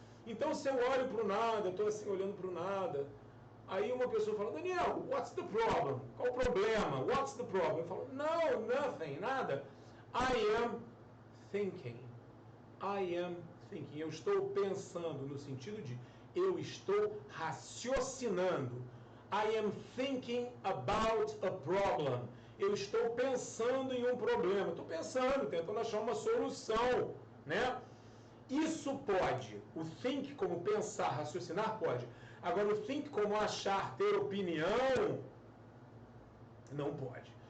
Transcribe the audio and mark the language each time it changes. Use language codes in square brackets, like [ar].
[pt] Então, se eu olho para o nada, estou assim olhando para o nada, aí uma pessoa fala, Daniel, [en] what's the problem? [pt] Qual o problema? [en] What's the problem? [pt] Eu falo, no, nothing, nada. [en] I am thinking. I am thinking. [pt] Eu estou pensando no sentido de eu estou raciocinando. [en] I am thinking about a problem. [pt] Eu estou pensando em um problema. Estou pensando, tentando achar uma solução, né? Isso pode. O think como pensar, raciocinar pode. Agora, o think como achar, ter opinião, não pode.